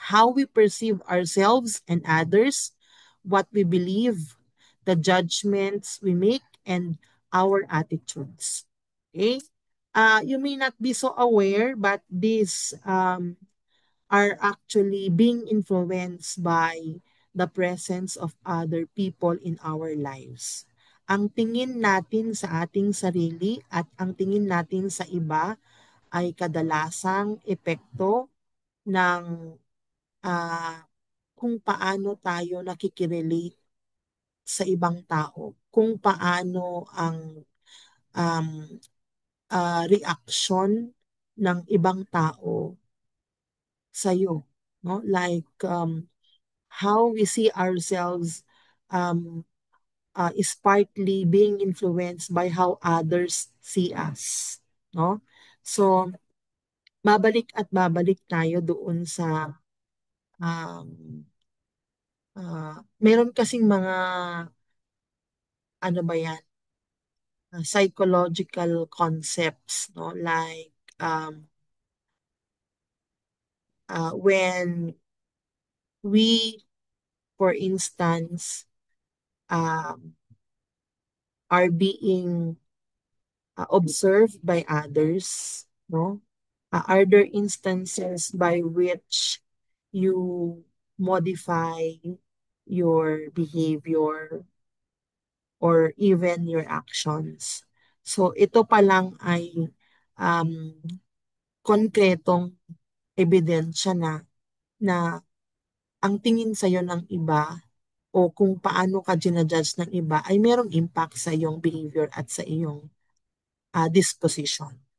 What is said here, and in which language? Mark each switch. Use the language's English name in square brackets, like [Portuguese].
[English] How we perceive ourselves and others, what we believe, the judgments we make, and our attitudes. Okay? You may not be so aware, but these are actually being influenced by the presence of other people in our lives. [Filipino] Ang tingin natin sa ating sarili at ang tingin natin sa iba ay kadalasang epekto ng ah, kung paano tayo nakikirelate sa ibang tao, kung paano ang um, reaction ng ibang tao sa'yo, no? [English] Like how we see ourselves um, is partly being influenced by how others see us, no? [Filipino] So, babalik at babalik tayo doon sa um, meron kasing mga ano ba yan, psychological concepts, no? [English] Like when we, for instance, um, are being observed by others, no? Are there instances by which you modify your behavior or even your actions? [Filipino] So ito pa lang ay um, konkretong ebidensya na ang tingin sa'yo ng iba o kung paano ka ginajudge ng iba ay merong impact sa iyong behavior at sa iyong disposition.